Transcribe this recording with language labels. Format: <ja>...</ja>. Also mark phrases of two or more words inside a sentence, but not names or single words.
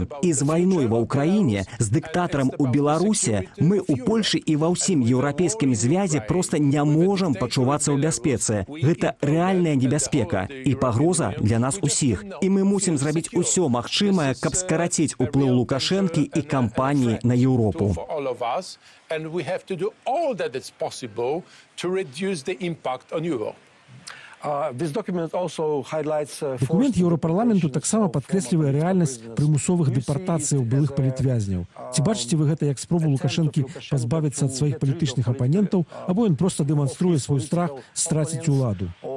<be>І з вайной ва ўкраіне, з дыктатарам у Беларусе, мы ў Польшы і ва ўсім еўрапейскім звязе проста не можам пачувацца ў бяспецы. Гэта рэальная небяспека і пагроза для нас усіх. І мы мусім зрабіць усё магчымае, каб скараціць уплыў Лукашэнкі і кампаніі на Еўропу.</be> <en>And we have to do all that is possible to reduce the impact on Europe.</en> <be>Документ Еўрапарламенту таксама падкрэслівае рэальнасць прымусовых дэпартацыяў былых палітвязняў. Ці бачыце вы гэта як спробу Лукашэнкі пазбавіцца ад сваіх палітычных апанентаў, або ён проста дэманструе свой страх страціць уладу?</be>